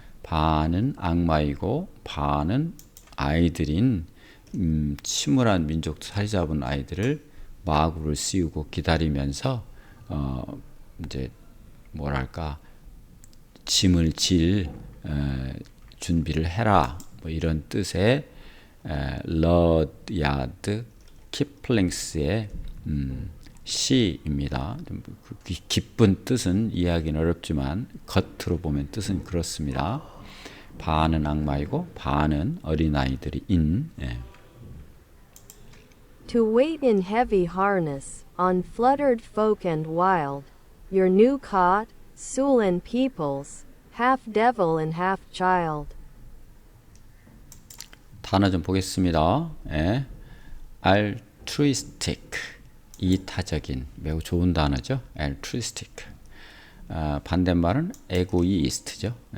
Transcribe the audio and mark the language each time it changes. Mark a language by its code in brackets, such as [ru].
[ko] 반은 악마이고 반은 아이들인 침울한 민족 자리 잡은 아이들을 마구를 씌우고 기다리면서 이제 뭐랄까, 짐을 질 준비를 해라, 뭐 이런 뜻의 러디아드 키플링스의 시입니다. 깊은 뜻은 이해하기는 어렵지만 겉으로 보면 뜻은 그렇습니다. 반은 악마이고 반은 어린아이들인. [en] To wait in heavy harness, on fluttered folk and wild, your new caught, Sullen peoples, half devil and half child. [ko] 단어 좀 보겠습니다. altruistic, 이타적인, 매우 좋은 단어죠. altruistic. 반대말은 egoist죠.